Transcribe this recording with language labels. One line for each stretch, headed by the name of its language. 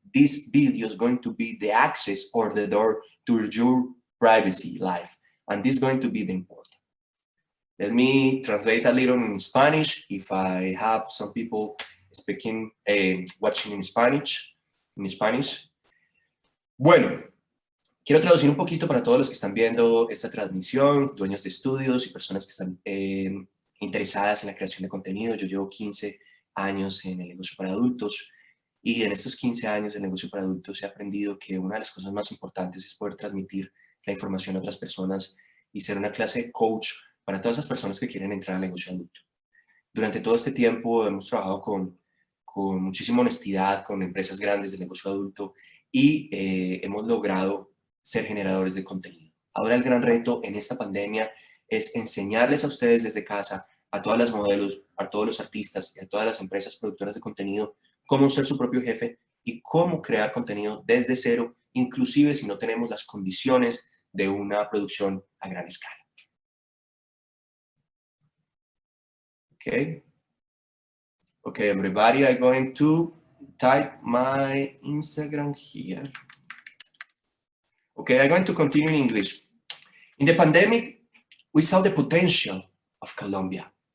English: This video is going to be the access or the door to your privacy life. And this is going to be the important. Let me translate a little in Spanish if I have some people speaking, watching in Spanish.
Spanish: Bueno, quiero traducir un poquito para todos los que están viendo esta transmisión, dueños de estudios y personas que están interesadas en la creación de contenido. Yo llevo 15 años en el negocio para adultos y en estos 15 años del negocio para adultos he aprendido que una de las cosas más importantes es poder transmitir la información a otras personas y ser una clase de coach para todas esas personas que quieren entrar al negocio adulto. Durante todo este tiempo hemos trabajado con muchísima honestidad con empresas grandes del negocio adulto y hemos logrado ser generadores de contenido. Ahora el gran reto en esta pandemia es enseñarles a ustedes desde casa, a todas las modelos, a todos los artistas y a todas las empresas productoras de contenido, cómo ser su propio jefe y cómo crear contenido desde cero, inclusive si no tenemos las condiciones de una producción a gran escala.
English: Okay, everybody, I'm going to type my Instagram here. Okay, I'm going to continue in English. In the pandemic, we saw the potential of Colombia.